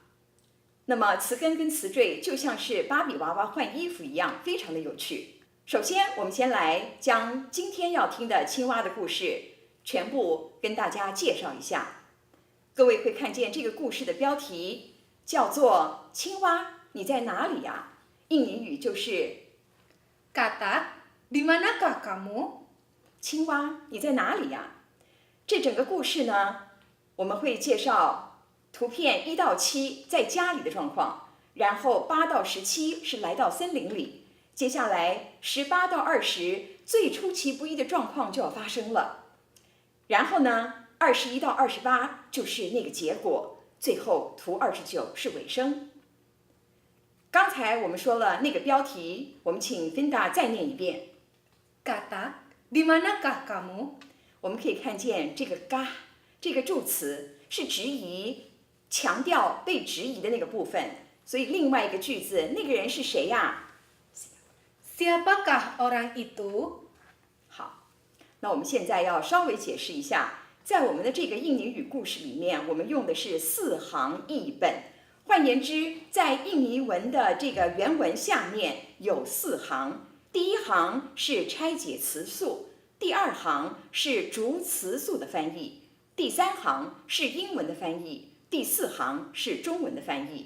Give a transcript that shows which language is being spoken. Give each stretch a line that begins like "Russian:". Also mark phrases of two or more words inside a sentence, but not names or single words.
Chinese: 那么词根跟词缀就像是芭比娃娃换衣服一样，非常的有趣。首先，我们先来将今天要听的青蛙的故事全部跟大家介绍一下。各位会看见这个故事的标题叫做“青蛙，你在哪里呀？” 印尼语就是
Indonesian: Katak, di manakah kamu?
Chinese: 青蛙，你在哪里呀？这整个故事呢，我们会介绍图片1到7在家里的状况，然后8到17是来到森林里，接下来18到20最出其不意的状况就要发生了，然后呢21到28就是那个结果，最后图29是尾声。刚才我们说了那个标题，我们请 Vinda 再念一遍。
Indonesian: Katak, di manakah kamu?
Chinese: 我们可以看见这个嘎这个助词是质疑，强调被质疑的那个部分，所以另外一个句子，那个人是谁呀
Indonesian: Siapakah orang itu?
Chinese: 好，那我们现在要稍微解释一下，在我们的这个印尼语故事里面，我们用的是4行译本。换言之，在印尼文的这个原文下面有4行，第1行是拆解词素，第2行是逐词素的翻译，第3行是英文的翻译，第4行是中文的翻译。